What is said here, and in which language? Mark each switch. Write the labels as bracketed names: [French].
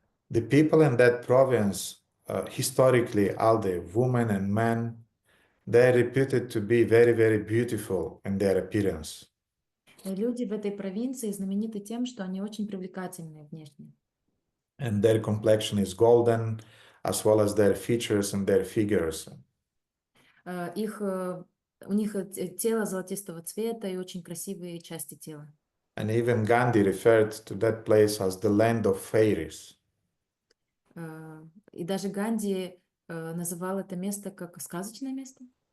[English] the people in that province, historically, all the women and men, they're reputed to be very, very beautiful in their appearance. [Russian] Люди в этой провинции знамениты тем, что они очень привлекательные внешне. [English] And their complexion is golden, as well as their features and their figures. [Russian] У них тело золотистого цвета и очень красивые части тела. [English] And even Gandhi referred to that place as the land of fairies. [Russian] И даже Ганди называл это место как сказочное место.